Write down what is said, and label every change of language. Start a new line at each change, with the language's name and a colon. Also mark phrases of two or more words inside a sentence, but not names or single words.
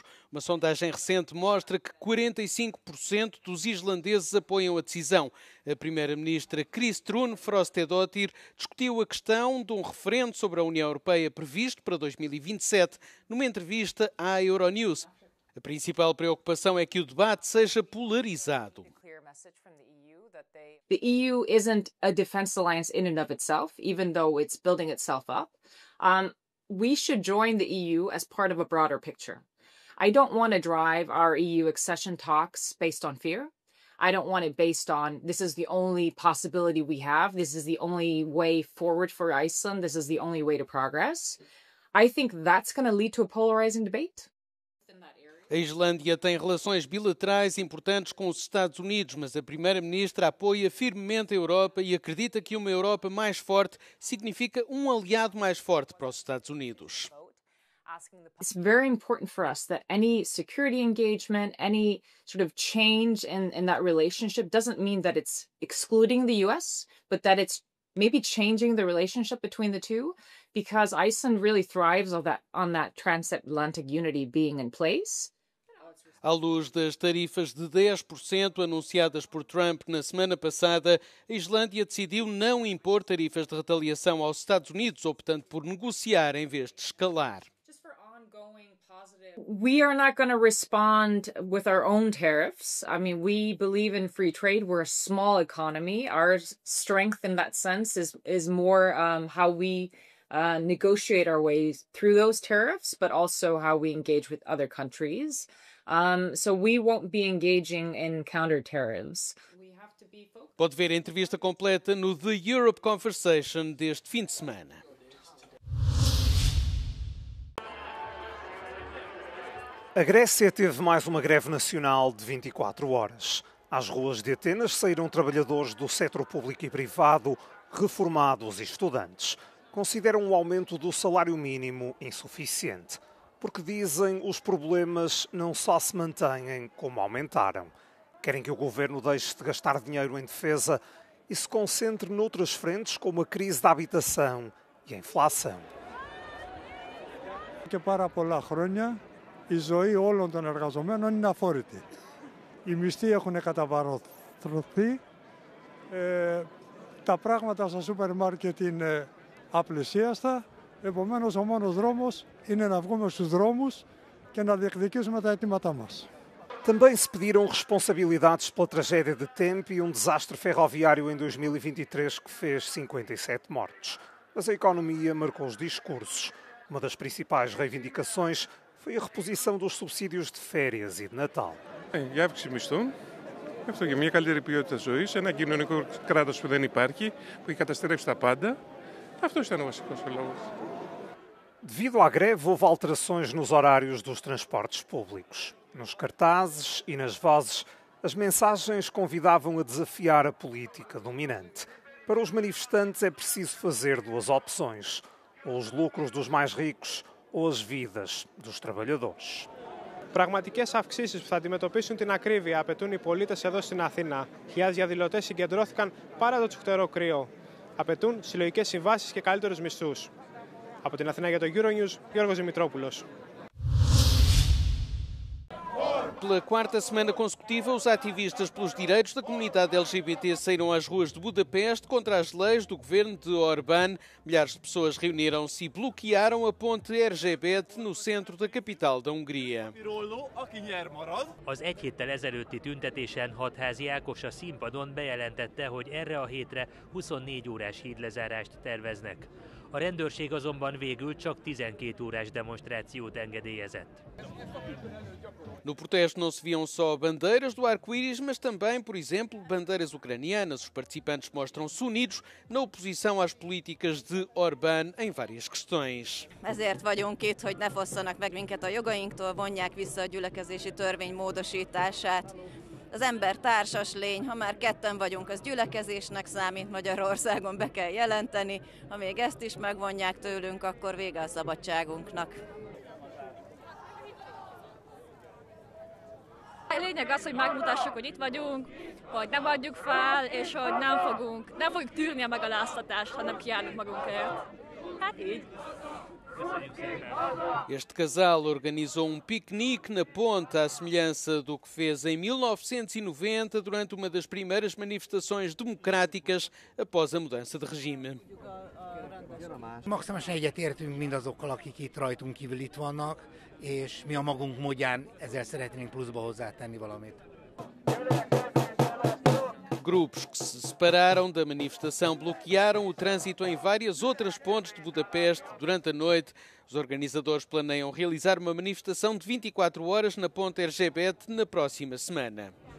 Portuguese: Uma sondagem recente mostra que 45% dos islandeses apoiam a decisão. A primeira-ministra Kristrún Frostadóttir discutiu a questão de um referendo sobre a União Europeia previsto para 2027 numa entrevista à Euronews. A principal preocupação é que o debate seja polarizado.
English: The EU isn't a defense alliance in and of itself, even though it's building itself up. We should join the EU as part of a broader picture. I don't want to drive our EU accession talks based on fear. I don't want it based on this is the only possibility we have. This is the only way forward for Iceland. This is the only way to progress. I think that's going to lead to a polarizing debate.
Portuguese: A Islândia tem relações bilaterais importantes com os Estados Unidos, mas a primeira-ministra apoia firmemente a Europa e acredita que uma Europa mais forte significa um aliado mais forte para os Estados Unidos.
English: It's very important for us that any security engagement, any sort of change in that relationship doesn't mean that it's excluding the US, but that it's maybe changing the relationship between the two, because Iceland really thrives on that transatlantic unity being in place.
Portuguese: À luz das tarifas de 10% anunciadas por Trump na semana passada, a Islândia decidiu não impor tarifas de retaliação aos Estados Unidos, optando por negociar em vez de escalar.
English: We are not going to respond with our own tariffs. I mean, we believe in free trade. We're a small economy. Our strength in that sense is more how we negotiate our way through those tariffs, but also how we engage with other countries. So we won't be engaging in counter tariffs.
Portuguese: Pode ver a entrevista completa no The Europe Conversation deste fim de semana. A Grécia teve mais uma greve nacional de 24 horas. Às ruas de Atenas saíram trabalhadores do setor público e privado, reformados e estudantes. Consideram o aumento do salário mínimo insuficiente, porque dizem os problemas não só se mantêm, como aumentaram. Querem que o governo deixe de gastar dinheiro em defesa e se concentre noutras frentes, como a crise da habitação e a inflação.
Greek: Και πάρα πολλά χρόνια η ζωή όλων των εργαζομένων είναι αφόρητη. Οι μισθοί έχουν καταβαρωθεί, τα πράγματα στα σούπερ μάρκετ είναι απλησίαστα, επομένως ο μόνος δρόμος είναι να βγούμε στους δρόμους και να διεκδικήσουμε τα αιτήματά μας.
Portuguese: Também se pediram responsabilidades pela tragédia de Tempe e desastre ferroviário em 2023 que fez 57 mortos. Mas a economia marcou os discursos. Uma das principais reivindicações foi a reposição dos subsídios de férias e de Natal.
Greek: Η αύξηση μισθών, αυτό για μια καλύτερη ποιότητα ζωής, ένα κοινωνικό κράτος που δεν υπάρχει, που έχει καταστρέψει τα πάντα. Αυτό ήταν ο βασικός λόγος.
Portuguese: Devido à greve, houve alterações nos horários dos transportes públicos. Nos cartazes e nas vozes, as mensagens convidavam a desafiar a política dominante. Para os manifestantes é preciso fazer duas opções: ou os lucros dos mais ricos ou as vidas dos trabalhadores.
Greek: Πραγματικές αυξήσεις που θα αντιμετωπίσουν την ακρίβεια απαιτούν οι πολίτες εδώ στην Αθήνα. Χιλιάδες διαδηλωτές συγκεντρώθηκαν παρά το τσουχτερό κρύο. Απαιτούν συλλογικές συμβάσεις και καλύτερους μισθούς. Από την Αθήνα για το Euronews, Γιώργος Δημητρόπουλος.
Portuguese: Pela quarta semana consecutiva, os ativistas pelos direitos da comunidade LGBT saíram às ruas de Budapeste contra as leis do governo de Orbán. Milhares de pessoas reuniram-se e bloquearam a ponte LGBT no centro da capital da Hungria.
Hungarian: Az egy héttel ezelőtti tüntetésen Hatházi Ákos a színpadon bejelentette, hogy erre a hétre 24 órás hídlezárást terveznek. A rendőrség azonban végül csak 12 órás demonstrációt engedélyezett.
Portuguese: No protesto não se viam só bandeiras do arco-íris, mas também, por exemplo, bandeiras ucranianas. Os participantes mostram-se unidos na oposição às políticas de Orbán em várias questões.
Hungarian: Ezért vagyunk itt, hogy ne fosszanak meg minket a jogainktól, vonják vissza a gyülekezési törvény módosítását. Az ember társas lény, ha már ketten vagyunk, az gyülekezésnek számít, Magyarországon be kell jelenteni. Ha még ezt is megvonják tőlünk, akkor vége a szabadságunknak. A lényeg az, hogy megmutassuk, hogy itt vagyunk, hogy nem adjuk fel, és hogy nem fogjuk tűrni a megaláztatást, hanem kiállunk magunkért. Hát így.
Portuguese: Este casal organizou piquenique na ponte, à semelhança do que fez em 1990 durante uma das primeiras manifestações democráticas após a mudança de regime.
Hungarian: Maximálisan egyetértünk mindazokkal, akik itt rajtunk kívül itt vannak, és mi a magunk módján ezzel szeretnénk pluszba hozzátenni valamit.
Portuguese: Grupos que se separaram da manifestação bloquearam o trânsito em várias outras pontes de Budapeste durante a noite. Os organizadores planeiam realizar uma manifestação de 24 horas na ponte Erzsébet na próxima semana.